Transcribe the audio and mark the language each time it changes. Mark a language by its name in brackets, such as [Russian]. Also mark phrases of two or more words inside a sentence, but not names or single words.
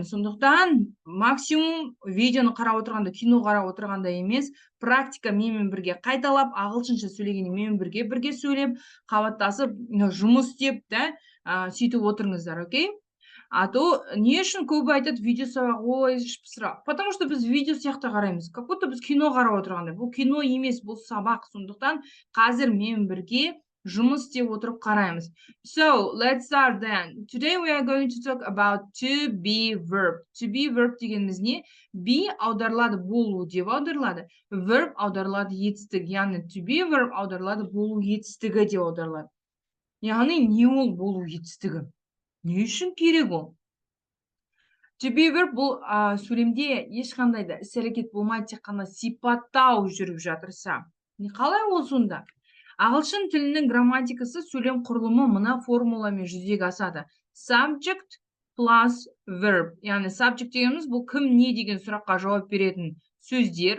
[Kazakh] Сондықтан максимум видеоны қарап отырғанда, кино қарап отырғанда емес, практика менімен бірге қайталап, ағылшынша сөйлегенде менімен бірге сөйлеп, қабаттасып, жұмыс істеп, да, сөйтіп отырыңыздар, окей? [Russian] А то [Kazakh] не үшін көбі айтады видео сабақ, ой, сұрақ. [Russian] Потому что [Kazakh] біз видео сияқты қараймыз. [Russian] Как будто [Kazakh] біз кино қарап отырғандай. Бұл кино емес, бұл сабақ. Сондықтан қазір менімен бірге жұмыс істеп отырып қараймыз. [English] So, let's start then. Today we are going to talk about to be verb. To be verb [Kazakh] дегеніміз не? Be аударылады болу деп аударылады. Verb аударылады етістік. Яғни [English] to be verb [Kazakh] аударылады болу етістігі деп аударылады. Яғни не ол болу етістігі? Не үшін керек ол? [English] To be verb [Kazakh] бұл сөйлемде ешқандай да іс-әрекет болмайды, тек қана сипаттау жүріп жатырса. Қалай ол сонда? Ағылшын тілінің грамматикасы сөйлем құрылымы мына формуламен жүзеге асады. [English] Subject plus verb. [Kazakh] Яғни subject дегеніміз бұл кім не деген сұраққа жауап беретін сөздер.